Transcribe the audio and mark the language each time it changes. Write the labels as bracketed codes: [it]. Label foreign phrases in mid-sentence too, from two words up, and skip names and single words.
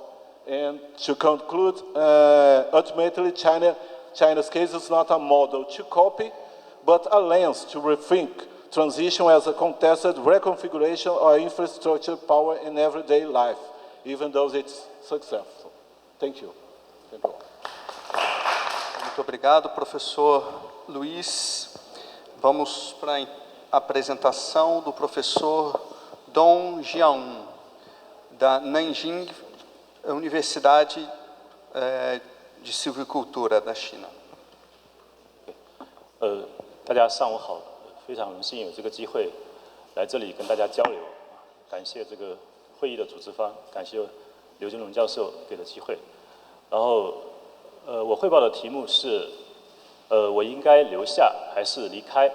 [en] And to conclude, ultimately, China's case is not a model to copy, but a lens to rethink transition as a contested reconfiguration of infrastructure, power, in everyday life, even though it's successful. Thank you. Thank you. [pt] Muito obrigado, professor Luiz. Vamos para a apresentação do professor Dong Jiang, da Nanjing Universidade de Silvicultura da China. [zh] 大家上午好，非常荣幸有这个机会来这里跟大家交流，感谢这个会议的组织方，感谢刘金龙教授给的机会。然后，我汇报的题目是，我应该留下还是离开？